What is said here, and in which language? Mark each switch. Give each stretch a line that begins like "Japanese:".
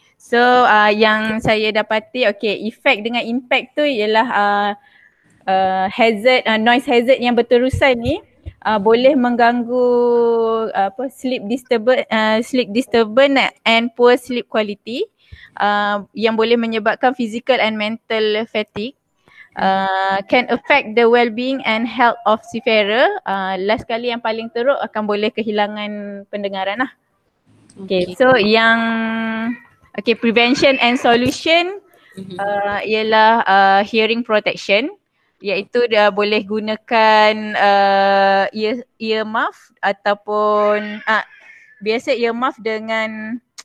Malay: So yang saya dapati efek dengan impact tu ialah hazard,
English: noise hazard
Malay: yang berterusan ni boleh mengganggu
English: sleep disturbance and poor sleep quality
Malay: yang boleh menyebabkan
English: physical and mental fatigue. Can affect the well-being and health of seafarer.
Malay: Last kali yang paling teruk akan boleh kehilangan pendengaran lah. Okay, so yang
English: prevention and solution
Malay: ialah
English: hearing protection,
Malay: iaitu dia boleh gunakan ear muff ataupun biasa ear muff dengan